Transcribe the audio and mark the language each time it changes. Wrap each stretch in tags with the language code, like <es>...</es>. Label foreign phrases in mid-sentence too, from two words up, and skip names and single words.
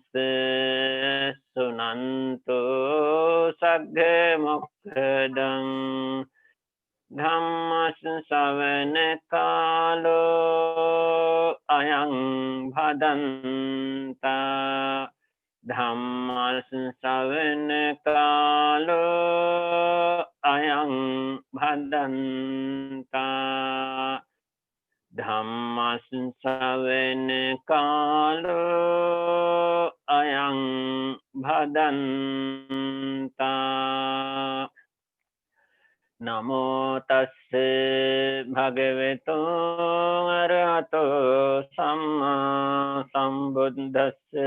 <pi>සුනන්තු සග්ග මොක්ඛදං ධම්මස්සවන කාලෝ අයං භදන්තා. ධම්මස්සවන කාලෝ අයං භදන්තා. ධම්මස්සවන කාලෝ අයං භදන්තා. නමෝ තස්ස භගවතු අරහතෝ සම්මා සම්බුද්දස්ස.</pi>